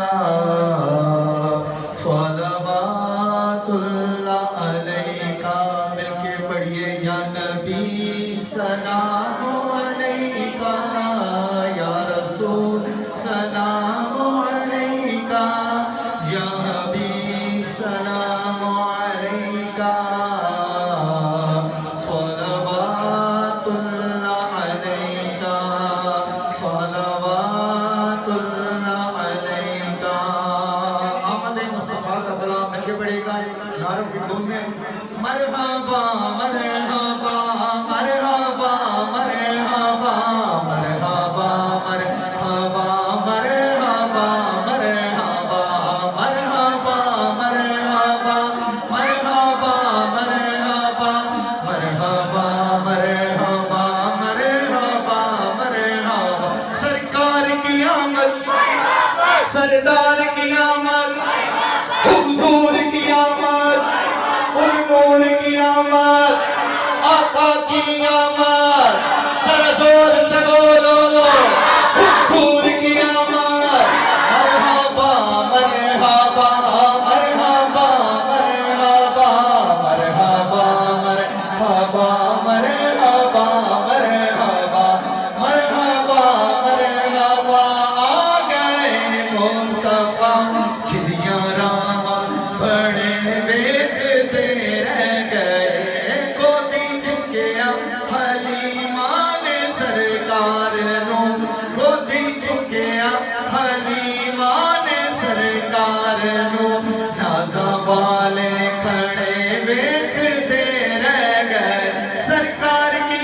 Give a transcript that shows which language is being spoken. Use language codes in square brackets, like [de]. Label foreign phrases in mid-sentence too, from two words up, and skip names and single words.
[ar] صلوات اللہ علیکہ [ur] مل کے پڑھیے [ar] یا نبی سلام علیکہ یا رسول سلام علیکہ یا حبیب سلام علیکہ صلوات اللہ علیکہ صلوات اللہ علیکہ [ur] آمد مصطفیٰ کا کلام مل کے پڑھے گا نعروں کی دھن میں مرحبا مرحبا مرحبا مرحبا مرحبا مرحبا مرحبا مرحبا مرحبا مرحبا مرحبا مرحبا مرحبا مرحبا مرحبا مرحبا سرکار کی آمد سردار کی آمد حضور کی آمد نور کی آمد آقا کی آمد سر زور سے بولو حضور کی آمد مرحبا مرحبا مرحبا مرحبا مرحبا مرحبا مرحبا مرحبا مرحبا مرحبا آ گئے مصطفیٰ چڑیاں راما بڑے دیکھتے رہ گئے [pa] گودی چکیا حلیمہ نے سرکار نو گودی چکیا حلیمہ نے سرکار نو نازا والے کھڑے دیکھتے رہ گئے سرکار کی